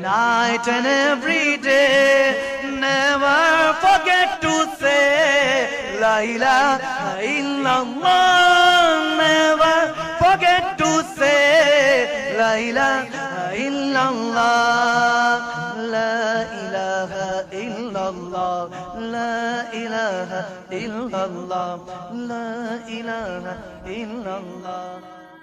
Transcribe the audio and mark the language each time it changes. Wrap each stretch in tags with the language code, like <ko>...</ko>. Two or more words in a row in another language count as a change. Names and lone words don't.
<en>night and every day, never forget to say</en> <ar>لا إله إلا الله,</ar> <en>never forget to say</en> <ar>لا إله إلا الله، لا إله إلا الله، لا إله إلا الله، لا إله إلا الله.</ar>